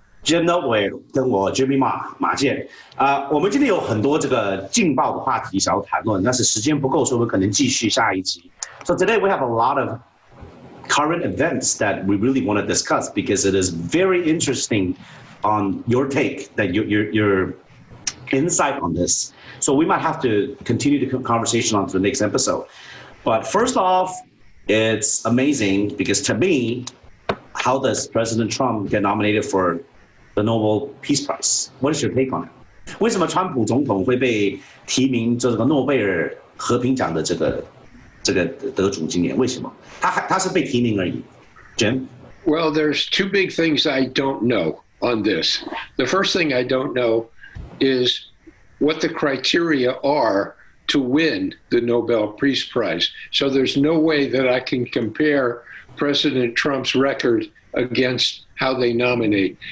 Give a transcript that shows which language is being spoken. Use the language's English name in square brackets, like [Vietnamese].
[Chinese] Jim Norway 跟我 Jimmy 马健我们今天有很多这个劲爆的话题想要谈论，但是时间不够，所以我们可能继续下一集。 [English] So today we have a lot of current events that we really want to discuss because it is very interesting on your take, that your insight on this. So we might have to continue the conversation on to the next episode. But first off, it's amazing because to me, how does President Trump get nominated for the Nobel Peace Prize? What is your take on it? [Chinese] 为什么川普总统会被提名这个诺贝尔和平奖的这个得主今年？为什么？他是被提名而已。Jim? [English] Well, there's two big things I don't know on this. The first thing I don't know is what the criteria are to win the Nobel Peace Prize. So there's no way that I can compare President Trump's record against how they nominate.